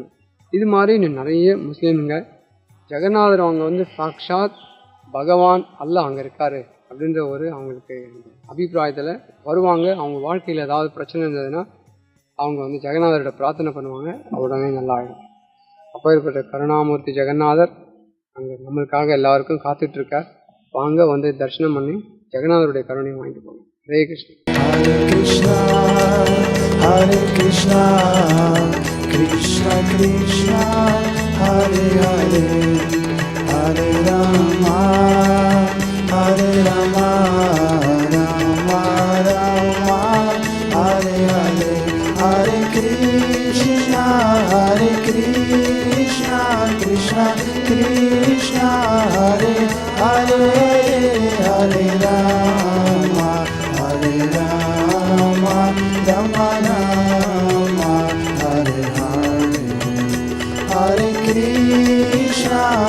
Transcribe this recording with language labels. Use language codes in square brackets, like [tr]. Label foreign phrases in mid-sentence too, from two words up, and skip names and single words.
[ta] இது மாதிரி இன்னும் நிறைய முஸ்லீமுங்க ஜெகநாதர் அவங்க வந்து சாக்ஷாத் பகவான் அல்ல அங்கே இருக்காரு அப்படின்ற ஒரு அவங்களுக்கு அபிப்பிராயத்தில் வருவாங்க. அவங்க வாழ்க்கையில் ஏதாவது பிரச்சனை இருந்ததுன்னா அவங்க வந்து ஜெகநாதரோட பிரார்த்தனை பண்ணுவாங்க, உடனே நல்லா ஆகிடும். அப்பேற்பட்ட கருணாமூர்த்தி ஜெகநாதர் அங்கே நம்மளுக்காக எல்லாருக்கும் காத்துட்டு இருக்கார். வாங்க வந்து தரிசனம் பண்ணி ஜெகநாதருடைய கருணையை வாங்கிட்டு போங்க. [sa] हरे कृष्ण. हरे कृष्ण, कृष्ण कृष्ण, हरे हरे, हरे राम, हरे राम, राम राम, हरे हरे, हरे कृष्ण, हरे कृष्ण, कृष्ण कृष्ण, हरे हरे, हरे राम, हरे राम, राम राम, हरे हरे, हरे कृष्ण,